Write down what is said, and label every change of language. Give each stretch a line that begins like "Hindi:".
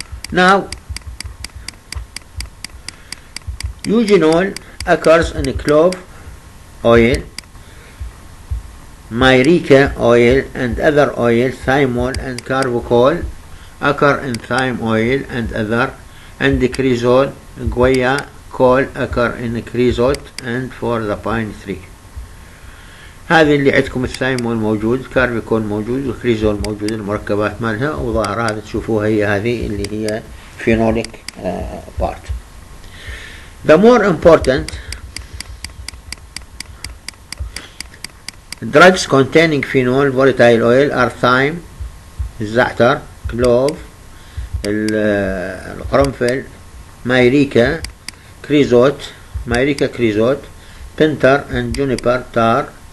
English: Now, eugenol occurs in clove oil, myrica oil and other oil. Thymol and carbicol occur in thyme oil and other, and the cresol, guaya, col occur in creosote and for the pine tree.
Arabic: هذه اللي عندكم الثايمول موجود، كاربيكول موجود، والكريزول موجود، المركبات مالها، وظاهر هذا تشوفوها هذه اللي هي
English: phenolic part. The more important drugs containing phenol volatile oil are thyme, الزعتر, clove, القرنفل, myrica, creosote, myrica creosote, pinter and juniper tar.